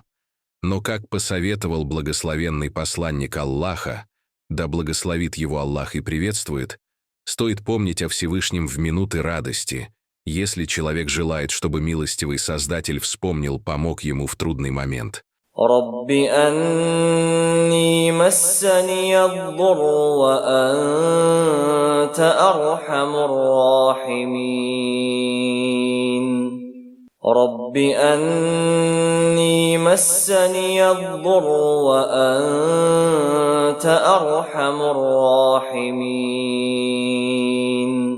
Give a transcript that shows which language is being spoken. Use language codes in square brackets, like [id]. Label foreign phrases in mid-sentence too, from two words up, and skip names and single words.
[ru] Но, как посоветовал благословенный посланник Аллаха, да благословит его Аллах и приветствует, стоит помнить о Всевышнем в минуты радости, если человек желает, чтобы милостивый Создатель вспомнил, помог ему в трудный момент. [ar] رب أني مسني الضر وأنت أرحم الراحمين. رب أني مسني الضر وأنت أرحم الراحمين.